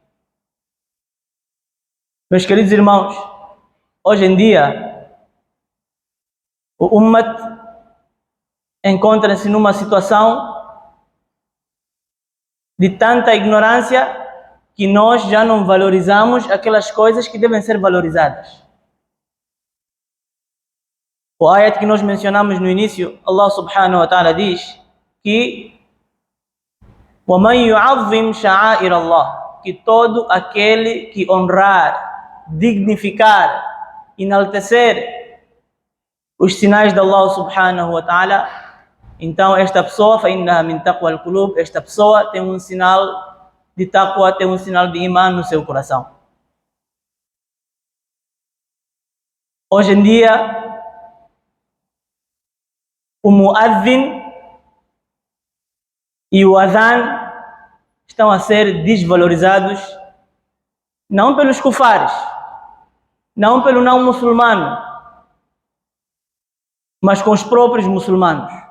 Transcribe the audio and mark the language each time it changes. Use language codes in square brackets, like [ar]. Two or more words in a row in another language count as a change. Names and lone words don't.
[pt] Meus queridos irmãos, hoje em dia, o Ummat encontra-se numa situação de tanta ignorância que nós já não valorizamos aquelas coisas que devem ser valorizadas. O ayat que nós mencionamos no início, [ar] الله سبحانه وتعالى [pt] diz que [ar] وَمَنْ يُعَظِّمْ شَعَائِرَ اللَّهِ, [pt] que todo aquele que honrar, dignificar, enaltecer os sinais de [ar] الله سبحانه وتعالى, [pt] então esta pessoa, [ar] فَإِنَّهَا مِنْ تَقْوَى الْقُلُوبِ, [pt] esta pessoa tem um sinal de taqwa, tem um sinal de iman no seu coração. Hoje em dia, o muadhin e o adhan estão a ser desvalorizados, não pelos kufares, não pelo não muçulmano, mas com os próprios muçulmanos.